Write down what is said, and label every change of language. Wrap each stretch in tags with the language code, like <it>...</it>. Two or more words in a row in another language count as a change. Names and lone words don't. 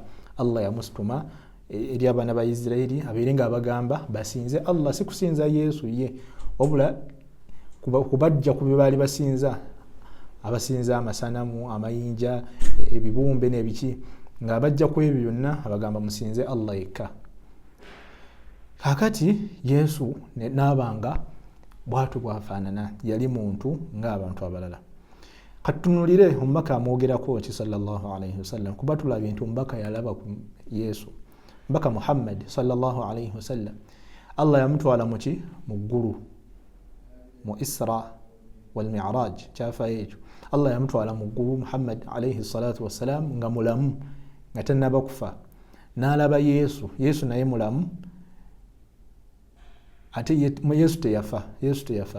<lg>Allah yamusituma eri abaana ba Isirayiri abeere ng'abagamba basinze Allah, si kusinza Yesu ye, wabula kubajja ku bye baali basinza, abasinza amasanamu, amayinja, ebibumbe n'ebiki, ng'abajja ku ebyo byonna abagamba musinze Allah yekka. Kakati Yesu n'abanga bwatu bwafaanana, yali muntu ng'abantu abalala. Katunulire omubaka amwogerako ki</lg> <ar>صلى الله عليه وسلم,</ar> <lg>kuba tulabye nti omubaka yalaba ku Yesu. Mbaka Muhammad</lg> <ar>صلى الله عليه وسلم</ar> <lg>Allah yamutwala muki mu ggulu, mu Isra wal Mi'raj, kyafa ekyo. Allah yamutwala mu ggulu Muhammad</lg> <ar>عليه الصلاة والسلام</ar> <lg>nga mulamu, nga tannaba kufa. N'alaba Yesu naye mulamu, ate Yesu teyafa.</lg>